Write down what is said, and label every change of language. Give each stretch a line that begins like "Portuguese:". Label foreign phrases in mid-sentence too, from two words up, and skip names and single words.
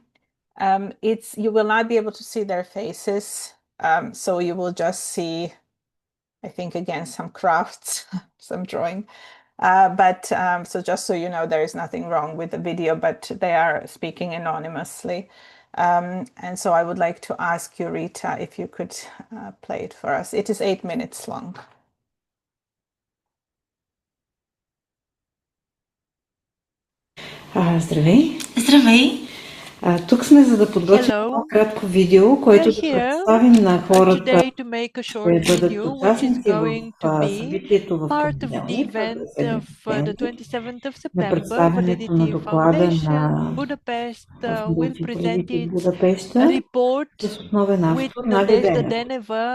English: You will not be able to see their faces, so you will just see, I think, again, some crafts, some drawing. So just so you know, there is nothing wrong with the video, but they are speaking anonymously. And so I would like to ask you, Rita, if you could play it for us. It is 8 minutes long.
Bulgarian: Здравей! Здравей! Тук сме за да подготвим едно кратко видео, което да представим на хората, ще бъдат участници в събитието в понеделник, на 27 на доклада на політики в Будапеща с основен автор Надя Денева.